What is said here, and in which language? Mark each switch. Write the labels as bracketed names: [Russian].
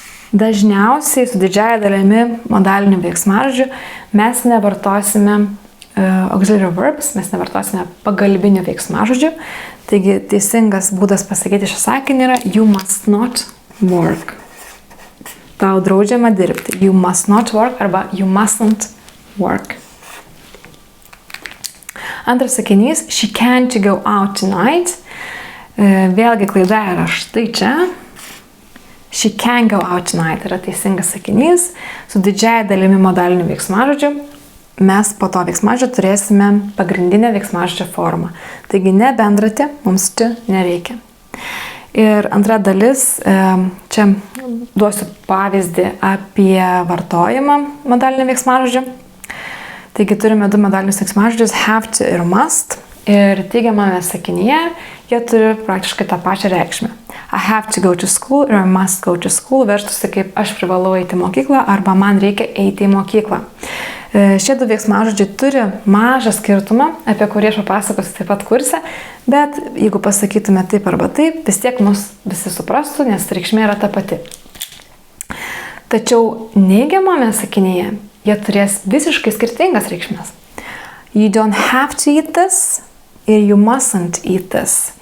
[Lithuanian] Dažniausiai su didžiaja dalimi modalinių veiksmažodžių mes nevartosime auxiliary verbs, mes nevartosime pagalbinių veiksmažodžių. Taigi teisingas būdas pasakyti šį sakinį yra [English] you must not work. [Lithuanian] Tau draudžiama dirbti. [English] You must not work [Lithuanian] arba [English] you mustn't work. [Lithuanian] Antras sakinys, [English] she can't go out tonight. [Lithuanian] Vėlgi klaida yra štai čia. [English] She can go out tonight [Lithuanian] yra teisingas sakinys. Su didžiaja dalimi modalinių veiksmažodžių mes po to veiksmažodžio turėsime pagrindinę veiksmažodžio formą. Taigi ne bendratį mums čia nereikia. Ir antra dalis, čia duosiu pavyzdį apie vartojimą modalinių veiksmažodžių. Taigi turime 2 modalinius veiksmažodžius have to ir must. ir teigiamame sakinyje jie turi praktiškai tą pačią reikšmę. [English] I have to go to school [Lithuanian] ir [English] I must go to school [Lithuanian] verstusi kaip aš privalau eiti į mokyklą arba man reikia eiti į mokyklą. Šie du veiksmažodžiai turi mažą skirtumą, apie kurį aš papasakosiu taip pat kurse, bet jeigu pasakytume taip arba taip, vis tiek mus visi suprastų, nes reikšmė yra ta pati. Tačiau neigiamame sakinyje jie turės visiškai skirtingas reikšmės. [English] You don't have to eat this [Lithuanian] ir [English] you mustn't eat this.